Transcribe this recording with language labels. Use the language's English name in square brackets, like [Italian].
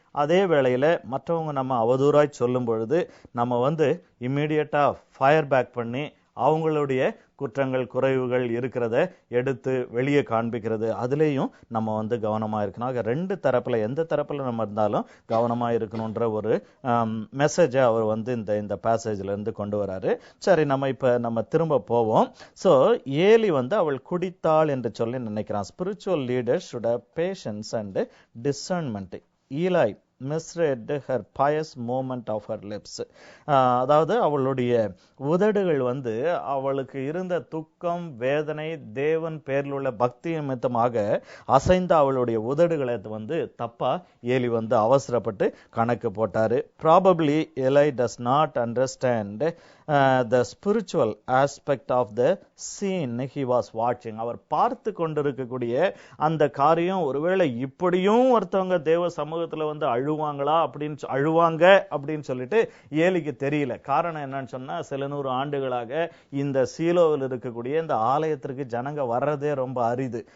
[Tamil] அதே வேளையில மற்றவங்க நம்ம அவதூறாய் சொல்லும் பொழுது நம்ம இம்மீடியட்டா ஃபயர் பேக் பண்ணி அவங்களுடைய குற்றங்கள் குறைவுகள் இருக்கிறத எடுத்து வெளியே காண்பிக்கிறது, அதுலேயும் நம்ம கவனமா இருக்கணும். ஆக ரெண்டு தரப்புல எந்த தரப்புல நம்ம இருந்தாலும் கவனமா இருக்கணும்ன்ற ஒரு மெசேஜை அவர் இந்த பேசேஜ்ல இருந்து கொண்டு வராரு. சரி, நம்ம திரும்ப போவோம். சோ ஏலி அவள் குடித்தாள் என்று சொல்லி நினைக்கிறான். [English] Spiritual leader should have patience and discernment. Eli misread her pious movement of her lips. [Tamil] அதாவது அவளுடைய உதடுகள் அவளுக்கு இருந்த துக்கம் வேதனை தேவன் பேரில் உள்ள பக்தி நிமித்தமாக அசைந்த அவளுடைய உதடுகளை தப்பா ஏலி அவசரப்பட்டு கணக்கு போட்டாரு. [English] Probably Eli does not understand the spiritual aspect of the scene he was watching. [Tamil] அவர் பார்த்து கொண்டிருக்கக்கூடிய அந்த காரியம், ஒருவேளை இப்படியும் ஒருத்தவங்க தேவ சமூகத்துல அழுவாங்க அப்படின்னு சொல்லிட்டு ஏலிக்கு தெரியல. காரணம் என்னன்னு சொன்னா, சில 100 ஆண்டுகளாக இந்த சீலோவில் இருக்கக்கூடிய இந்த ஆலயத்திற்கு ஜனங்க வர்றதே ரொம்ப அரிது.